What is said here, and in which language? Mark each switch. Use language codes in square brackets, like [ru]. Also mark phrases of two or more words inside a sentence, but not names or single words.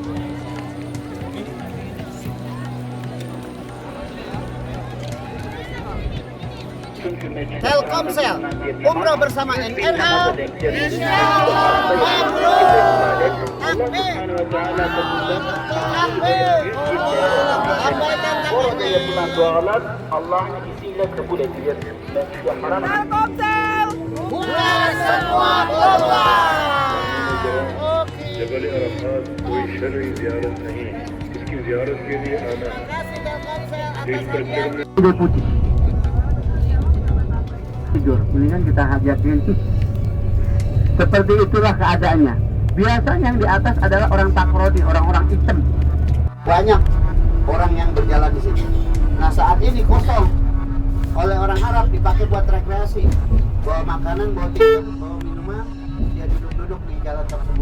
[id] Telkomsel, umroh bersama NNA, Insyaallah mabrur. Takbir. Lambaikan tangannya. [tr] Allah'ın izniyle kabul edilir. Mescid-i Haram [id] Telkomsel. Buat semua peluang. [ur] جبل عرفات کوئی شرعی زیارت نہیں، اس کی زیارت کے لیے آنا ہے. اس پر چڑھنے [id] Udah putih. Tidur, mendingan kita hajatin. Seperti itulah keadaannya. Biasanya yang di atas adalah orang takrodi, orang-orang hitam. Banyak orang yang berjalan di sini. Nah saat ini kosong oleh orang Arab, dipakai buat rekreasi, bawa makanan, bawa tiket, bawa minuman, dia duduk-duduk di jalan tersebut.